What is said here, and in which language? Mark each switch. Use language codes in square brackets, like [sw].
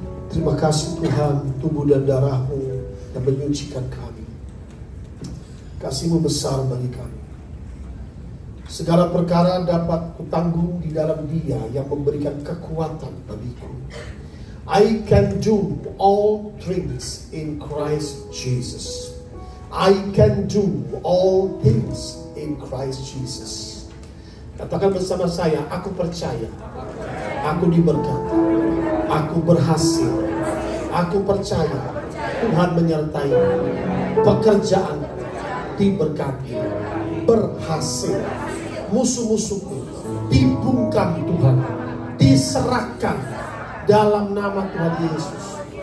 [id] Terima kasih Tuhan, tubuh dan darah-Mu yang menyucikan kami. Kasih-Mu besar bagi kami. Segala perkara dapat kutanggung di dalam Dia yang memberikan kekuatan bagiku. [en] I can do all things in Christ Jesus. I can do all things in Christ Jesus. [id] Katakan bersama saya, aku percaya, aku diberkati, aku berhasil, aku percaya Tuhan menyertai, pekerjaan diberkati, berhasil, musuh-musuhku dibungkam Tuhan, diserahkan dalam nama Tuhan Yesus.